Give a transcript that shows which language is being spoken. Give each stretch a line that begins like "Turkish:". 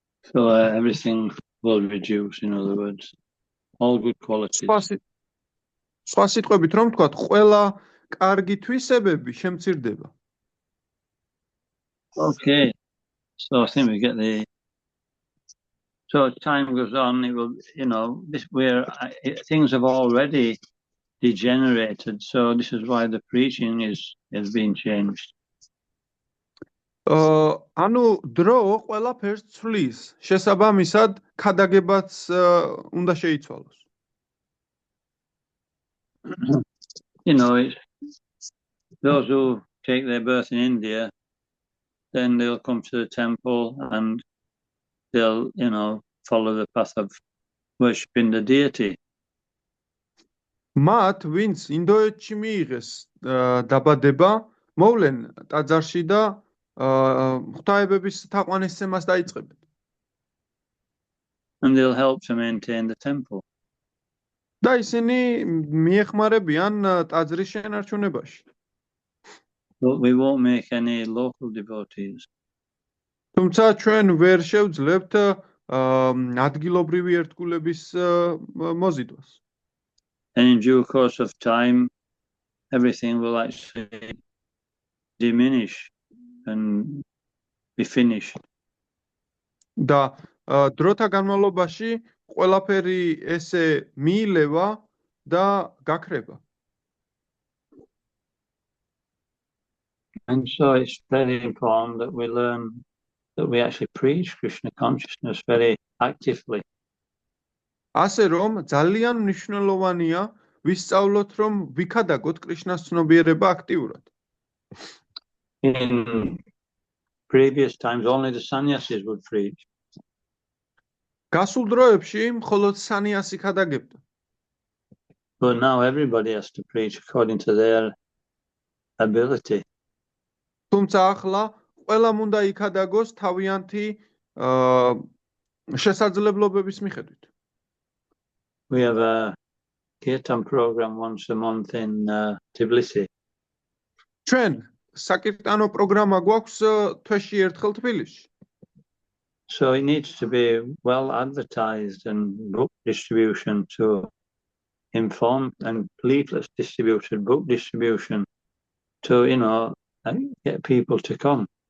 English: So everything will reduce, in other words. all good qualities.
Georgian: სხვა სიტყვებით რომ ვთქვათ, ყველა კარგი თვისებები შემცირდება.
English: Okay, so I think we get so as time goes on, it will, things have already degenerated, so this is why the preaching has been changed.
Georgian: ანუ დრო ყველაფერს ცვლის, შესაბამისად ქადაგებაც უნდა შეიცვალოს.
English: Those who take their birth in India, then they'll come to the temple and they'll, follow the path of worshipping the deity.
Georgian: მათ, ვინც ინდოეთში მიიღეს დაბადება, მოვლენ ტაძარში და ღვთაებების თაყვანისცემას დაიწყებენ.
English: And they'll help to maintain the temple.
Georgian: და ისინი მიეხმარებიან ტაძრის შენარჩუნებაში.
English: But we won't make any local devotees.
Georgian: თუმცა ჩვენ ვერ შევძლებთ ადგილობრივი ერთგულების მოზიდვას.
English: And in due course of time, everything will actually diminish and be finished.
Georgian: და დროთა განმავლობაში ყველაფერი ესე მიილევა და გაქრება.
English: And so it's very important that we learn that we actually preach Krishna consciousness very actively.
Georgian: ასე რომ ძალიან მნიშვნელოვანია ვისწავლოთ რომ ვიქადაგოთ კრიშნას ცნობიერება აქტიურად.
English: In previous times, only the sannyasis would preach.
Georgian: გასულ დროებში მხოლოდ სანიასი ქადაგებდა.
English: But now everybody has to preach according to their ability.
Georgian: თუმცა ახლა ყველამ უნდა იქადაგოს თავიანთი შესაძლებლობების მიხედვით.
English: We have a kirtan program once a month in Tbilisi.
Georgian: ჩვენ საკირტანო პროგრამა გვაქვს თვეში ერთხელ თბილისში.
English: So it needs to be well advertised and book distribution to inform, and leaflets distributed, book distribution to, get people to come.